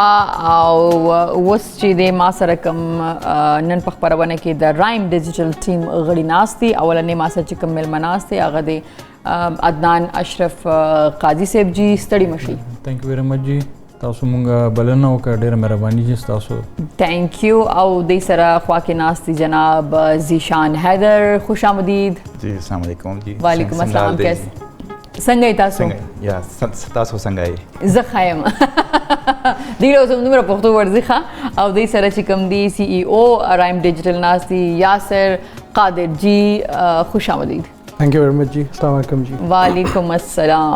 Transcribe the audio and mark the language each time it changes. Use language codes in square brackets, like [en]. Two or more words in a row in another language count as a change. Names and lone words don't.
[ps] او اوس چې د ما سره کوم نن په خپرونه کې د رایم ډیجیټل ټیم غړي ناست دي. اولنې ما سره چې کوم میلمه ناست دی هغه د عدنان اشرف قاضي صاحب جي. ستړي مشئ. [en] thank you very much ji. [ps] تاسو مونږ بلنه وکړه، ډېره مهرباني جی تاسو. [en] thank you. [ps] او دې سره خوا کې ناست دي جناب ذیشان حیدر. [ur] خوش آمدید. [ps] جی [ar] السلام علیکم. [ps] جی [ar] وعلیکم السلام. [ps] کیسے څنګه یې تاسو؟ یا تاسو څنګه یې؟ زه ښه یم. دې ډول زموږ دومره پښتو ورځي ښه. او دې سره چې کوم دی سی ای او رایم ډیجیټل ناست دي یاسر قادر جی. [ur] خوش آمدید. [en] thank you very much ji. [ar] السلام علیکم [en] جی. [ar] وعلیکم السلام.